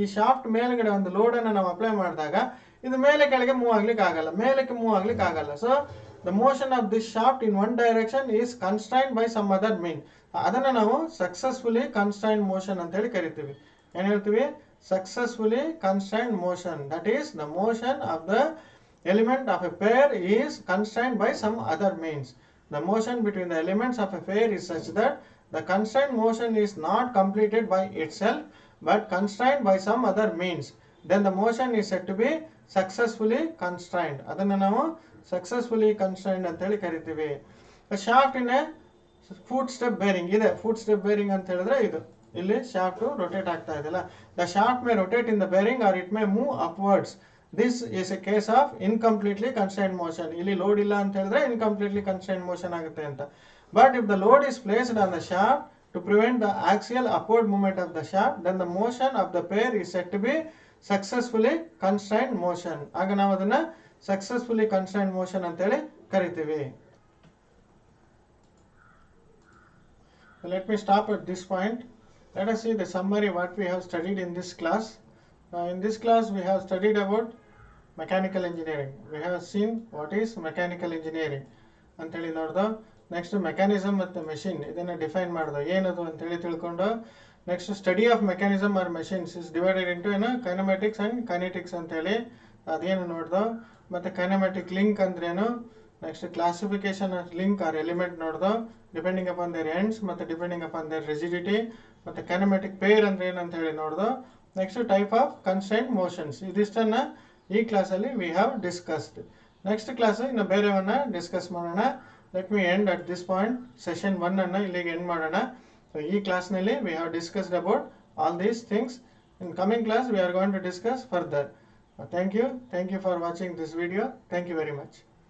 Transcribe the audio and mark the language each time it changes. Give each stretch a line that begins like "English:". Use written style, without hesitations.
Kannada: ಈ ಶಾಫ್ಟ್ ಮೇಲ್ಗಡೆ ಒಂದು ಲೋಡ್ ಅನ್ನ ನಾವು ಅಪ್ಲೈ ಮಾಡಿದಾಗ ಇದು ಮೇಲೆ ಕೆಳಗೆ ಮೂವ್ ಆಗ್ಲಿಕ್ಕೆ ಆಗಲ್ಲ, ಮೇಲಕ್ಕೆ ಮೂವ್ ಆಗ್ಲಿಕ್ಕೆ ಆಗಲ್ಲ.
English: So the motion of this shaft in one direction is constrained by some other mean.
Kannada: ಅದನ್ನ ನಾವು ಸಕ್ಸಸ್ಫುಲಿ ಕನ್ಸ್ಟ್ರೈನ್ಡ್ ಮೋಷನ್ ಅಂತ ಹೇಳಿ ಕರಿತೀವಿ. ಏನ್ ಹೇಳ್ತೀವಿ, successfully constrained motion.
English: That is the motion of the element of a pair is constrained by some other means. The motion between the elements of a pair is such that the constrained motion is not completed by itself but constrained by some other means. Then the motion is said to be
Kannada: successfully constrained, ಅದನ್ನು ನಾವು successfully constrained ಅಂತೇಳಿ ಕರಿತೀವಿ. Shaft in a foot step bearing ಇದೆ. Foot step bearing ಅಂತ ಹೇಳಿದ್ರೆ ಇದು ಇಲ್ಲಿ shaft rotate ಆಗ್ತಾ ಇದೆಯಲ್ಲ.
English: The shaft may rotate in the bearing or it may move upwards. This is a case of incompletely constrained motion.
Kannada: ಇಲ್ಲಿ ಲೋಡ್ ಇಲ್ಲ ಅಂತ ಹೇಳಿದ್ರೆ ಇನ್ಕಂಪ್ಲೀಟ್ಲಿ ಕನ್ಸ್ಟ್ರೈನ್ಡ್ ಮೋಷನ್ ಆಗುತ್ತೆ ಅಂತ.
English: But if the load is placed on the shaft to prevent the axial upward movement of the shaft, then the motion of the pair is said to be successfully constrained motion.
Kannada: ಆಗ ನಾವು ಅದನ್ನ successfully constrained motion ಅಂತೇಳಿ ಕರಿತೀವಿ.
English: Let me stop at this point. Let us see the summary what we have studied in this class. In this class we have studied about mechanical engineering. We have seen what is mechanical engineering
Kannada: ಅಂತೇಳಿ ನೋಡ್ದು. Next mechanism ಮತ್ತು machine ಇದನ್ನು define ಮಾಡೋದು ಏನದು ಅಂತೇಳಿ ತಿಳ್ಕೊಂಡು,
English: next study of mechanism or machines is divided into
Kannada: ಏನು ಕೈನಮೆಟಿಕ್ಸ್ and kinetics ಅಂತೇಳಿ ಅದೇನು ನೋಡ್ದು. ಮತ್ತು ಕೈನಮೆಟಿಕ್ ಲಿಂಕ್ ಅಂದ್ರೇನು, next classification of link or element ನೋಡ್ದು
English: depending upon their ends
Kannada: ಮತ್ತು ಡಿಪೆಂಡಿಂಗ್ ಅಪಾನ್ ದೇರ್ ರಿಜಿಡಿಟಿ. ಮತ್ತು ಕೈನಮೆಟಿಕ್ ಪೇರ್ ಅಂದ್ರೆ ಏನು ಅಂತ ಹೇಳಿ ನೋಡ್ದು. Next type of constrained motions, ಇದಿಷ್ಟನ್ನು ಈ ಕ್ಲಾಸಲ್ಲಿ
English: We have discussed.
Kannada: Next class ಇನ್ನು ಬೇರೆವನ್ನ ಡಿಸ್ಕಸ್ ಮಾಡೋಣ.
English: Let me end at this point.
Kannada: Session 1 ಅನ್ನು ಇಲ್ಲಿಗೆ ಎಂಡ್ ಮಾಡೋಣ.
English: So
Kannada: ಈ ಕ್ಲಾಸ್ನಲ್ಲಿ
English: we have discussed about all these things. In coming class we are going to discuss further. Thank you for watching this video. Thank you very much.